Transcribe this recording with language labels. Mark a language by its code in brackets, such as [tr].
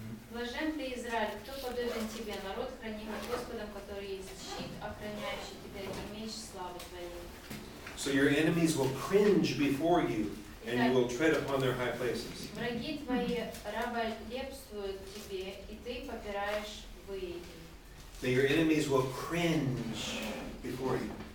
[ru] Блажен ты, Израиль, кто подобен тебе, народ, хранимый Господом, который есть щит, охраняющий тебя, и меч славы твоей. [en] So your enemies will cringe before you, and you will tread upon their high places. [ru] Враги твои раболепствуют тебе, и ты попираешь выеди. [en] Now your enemies will cringe before you.